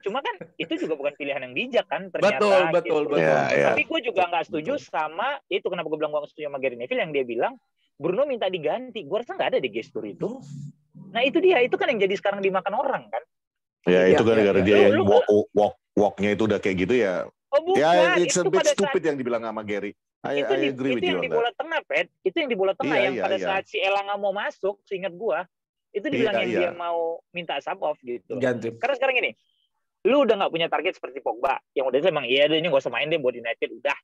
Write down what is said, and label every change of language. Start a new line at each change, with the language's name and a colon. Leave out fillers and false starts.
Indonesian: Cuma kan itu juga bukan pilihan yang bijak kan ternyata. Betul. Tapi gue juga nggak setuju sama itu, kenapa gue bilang gue nggak setuju sama Gary Neville yang dia bilang Bruno minta diganti. Gue rasa nggak ada di gestur itu. Nah itu dia, itu kan yang jadi sekarang dimakan orang kan. Ya itu gara-gara dia yang walk-nya itu udah kayak gitu ya. Oh bukan,
English: ya, it's a bit stupid
Indonesian: yang dibilang sama Gary.
English: I agree with you on that.
Indonesian: Itu yang di bola tengah, Pet. Itu yang di bola tengah yang pada saat si Elanga mau masuk, seingat gua, itu dibilang dia mau minta sub off gitu. Ganti. Karena sekarang ini, lu udah nggak punya target seperti Pogba, yang udah emang iya deh ini nggak usah main deh buat United udah.